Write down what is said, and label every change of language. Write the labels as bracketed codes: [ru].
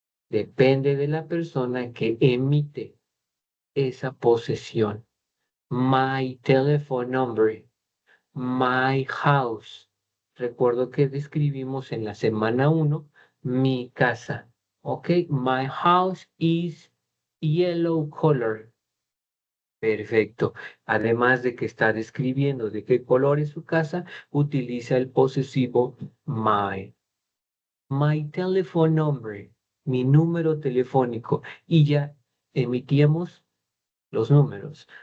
[es] Depende de la persona que emite esa posesión. [en] My telephone number. My house. [es] Recuerdo que describimos en la semana 1 mi casa. [en] Ok, my house is yellow color. [es] Perfecto. Además de que está describiendo de qué color es su casa, utiliza el posesivo my. [en] My telephone number, [es] mi número telefónico. Y ya emitíamos los números.